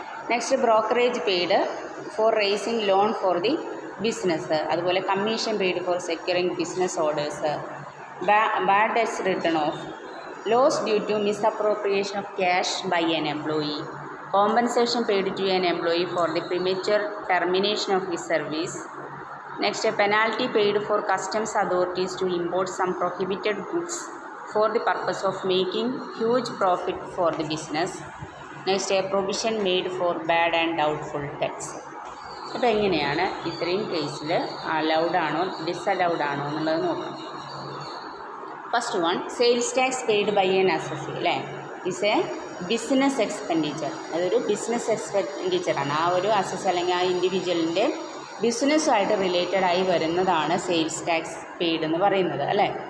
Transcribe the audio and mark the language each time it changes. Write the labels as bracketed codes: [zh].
[en] Next, brokerage paid for raising loan for the business. അതുപോലെ commission paid for securing business orders. Bad debts written off. Loss due to misappropriation of cash by an employee. Compensation paid to an employee for the premature termination of his service. Next, a penalty paid for customs authorities to import some prohibited goods for the purpose of making huge profit for the business. Next, a provision made for bad and doubtful debts. [ml] അപ്പോൾ എങ്ങനെയാണ് ഇത്രയും കേസിൽ allowed ആണോ disallowed ആണോ എന്നുള്ളത് നോക്കണം. [en] First one, sales tax paid by an assessee, അല്ലേ? Is a business expenditure. [ml] അതൊരു ബിസിനസ് എക്സ്പെൻഡിച്ചറാണ്. ആ ഒരു അസസ് അല്ലെങ്കിൽ ആ ഇൻഡിവിജ്വലിൻ്റെ ബിസിനസ്സുമായിട്ട് റിലേറ്റഡ് ആയി വരുന്നതാണ് സെയിൽസ് ടാക്സ് പെയ്ഡ് എന്ന് പറയുന്നത്, അല്ലേ?